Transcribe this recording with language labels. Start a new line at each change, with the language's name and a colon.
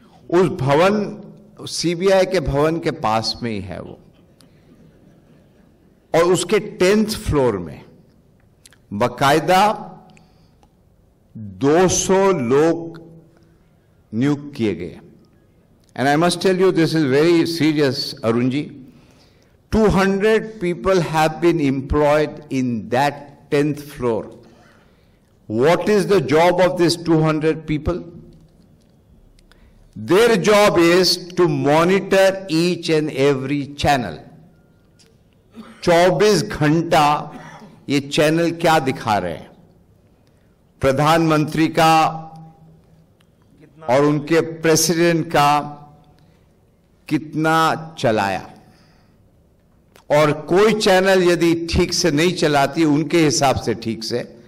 Hindi: उस भवन सीबीआई के भवन के पास में ही है वो, और उसके 10th फ्लोर में बाकायदा 200 लोग नियुक्त किए गए।
English: And I must tell you this is very serious Arun ji, 200 people have been employed in that 10th floor. What is the job of these 200 people? Their job is to monitor each and every channel.
Hindi: 24 घंटा ये channel क्या दिखा रहे हैं, प्रधानमंत्री का और उनके प्रेसिडेंट का कितना चलाया, और कोई चैनल यदि ठीक से नहीं चलाती उनके हिसाब से ठीक से,